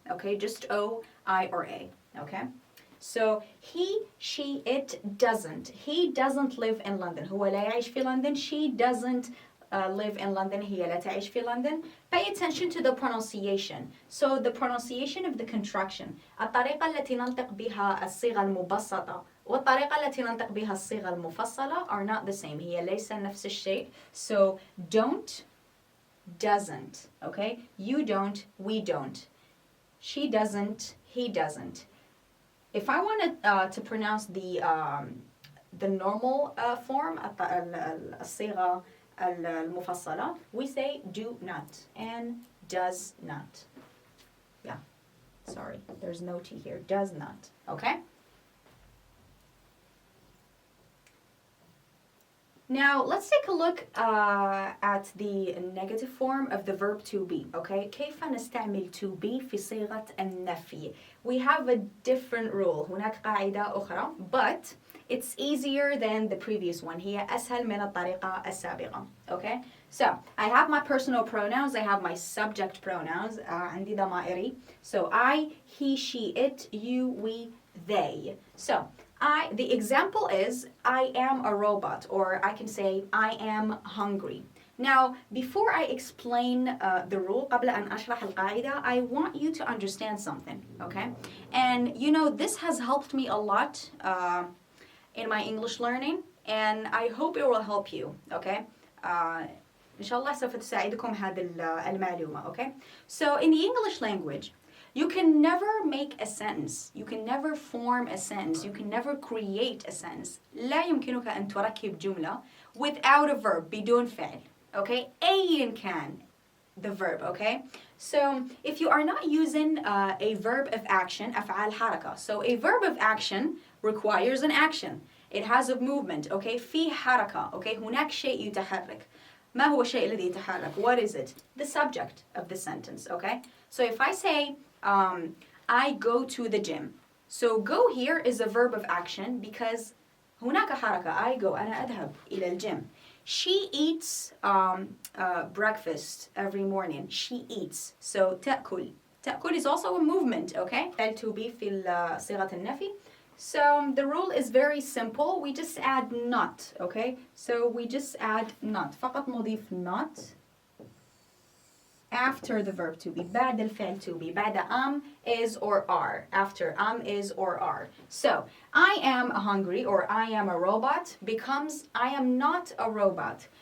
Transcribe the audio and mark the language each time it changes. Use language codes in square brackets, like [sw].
[en] Okay, just O, I or A. Okay, so he, she, it doesn't. He doesn't live in London. [ar] هو لا يعيش في لندن. [en] She doesn't live in London. [ar] هي لا تعيش في لندن. [en] Pay attention to the pronunciation. So the pronunciation of the contraction. [ar] الطريقة التي ننطق بها الصيغة المبسطة والطريقة التي ننطق بها الصيغة المفصلة [en] are not the same. [ar] هي ليس نفس الشيء. [en] So don't, doesn't. Okay? You don't, we don't. She doesn't, he doesn't. If I wanted to pronounce the normal form, [ar] الصيغة المفصلة, [en] we say do not and does not. Yeah, sorry, there's no T here. Does not. Okay? Now, let's take a look at the negative form of the verb to be, okay? [ar] كيف نستعمل to be في صيغة النفي? [en] We have a different rule. [ar] هناك قاعدة أخرى, [en] but it's easier than the previous one. [ar] هي أسهل من الطريقة السابقة, okay? [en] So, I have my personal pronouns. I have my subject pronouns. [ar] عندي ضمائري. [en] So, I, he, she, it, you, we, they. So, The example is I am a robot, or I can say I am hungry. Now, before I explain the rule, [ar] قبل أن أشرح القاعدة, [en] I want you to understand something, okay? And you know, this has helped me a lot in my English learning, and I hope it will help you, okay? [ar] إن شاء الله سوف تساعدكم هذه المعلومة, okay? [en] So in the English language, you can never make a sentence, you can never form a sentence, you can never create a sentence. [ar] لا يمكنك أن تركب جملة [en] without a verb, [ar] بدون فعل, okay? أيا كان [en] the verb, okay? So if you are not using a verb of action, [ar] أفعال حركة. [en] So a verb of action requires an action. It has a movement, okay? [ar] في حركة, okay? هناك شيء يتحرك. ما هو الشيء الذي يتحرك? [en] What is it? The subject of the sentence, okay? So if I say, I go to the gym. So go here is a verb of action because [ar] هناك حركة. [en] I go, [ar] أنا أذهب إلى الجيم. [en] She eats breakfast every morning. She eats. So تأكل. تأكل is also a movement, okay? [ar] فعل to be في صيغة النفي. [en] So the rule is very simple. We just add not, okay? So we just add not. [ar] فقط نضيف [en] not after the verb to be. [ar] بعد الفعل to be. بعد am, is, or are. [en] After am, is, or are. So I am hungry, or I am a robot, becomes I am not a robot.